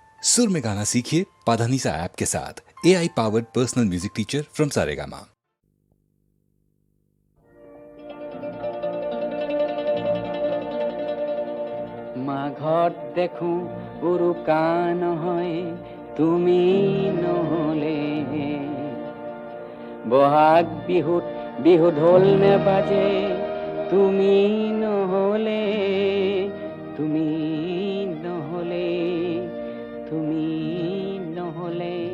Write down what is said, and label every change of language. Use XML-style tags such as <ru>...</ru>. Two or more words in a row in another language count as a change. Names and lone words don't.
<hi>सुर में गाना सीखिए पाधानीसा ऐप के साथ।</hi> <en>AI powered personal music teacher from</en> <hi>सारेगामा।</hi> <as>মাঘত দেখো উৰুকা নহয় তুমি নহলে, বহাগ বিহুত বিহু ঢোল নেবাজে তুমি নহলে, তুমি নহলে, তুমি নহলে।</as>